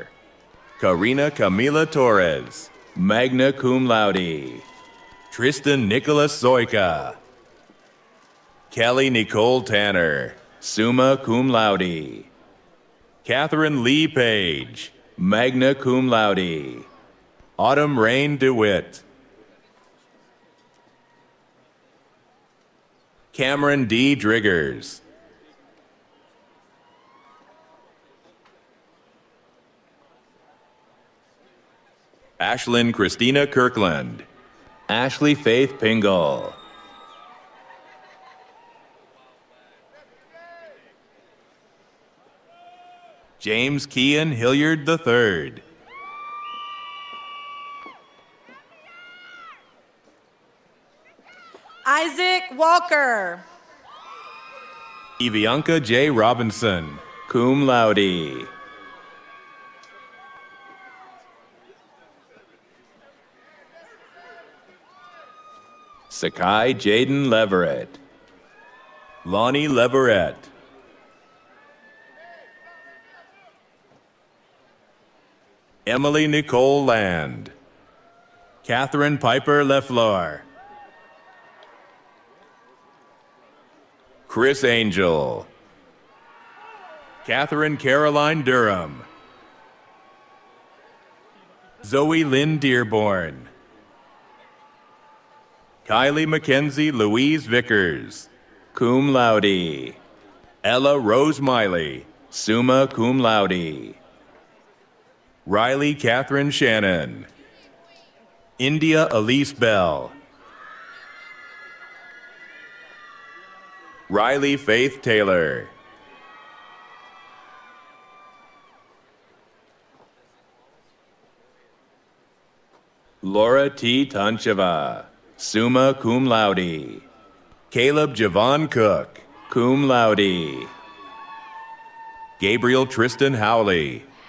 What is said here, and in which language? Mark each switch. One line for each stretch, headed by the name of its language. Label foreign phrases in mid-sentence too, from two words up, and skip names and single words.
English: Karina Camila Torres,
Latin: magna cum laude.
English: Tristan Nicholas Zoika. Kelly Nicole Tanner,
Latin: summa cum laude.
English: Catherine Lee Page,
Latin: magna cum laude.
English: Autumn Rain DeWitt. Cameron D. Driggers. Ashlyn Christina Kirkland. Ashley Faith Pingle. James Kean Hilliard III. Isaac Walker. Evianca J. Robinson,
Latin: cum laude.
English: Sakai Jaden Leverett. Lonnie Leverett. Emily Nicole Land. Catherine Piper Lefleur. Chris Angel. Catherine Caroline Durham. Zoe Lynn Dearborn. Kylie Mackenzie Louise Vickers,
Latin: cum laude.
English: Ella Rose Miley,
Latin: summa cum laude.
English: Riley Catherine Shannon. India Elise Bell. Riley Faith Taylor. Laura T. Tancheva,
Latin: summa cum laude.
English: Caleb Javon Cook,
Latin: cum laude.
English: Gabriel Tristan Howley.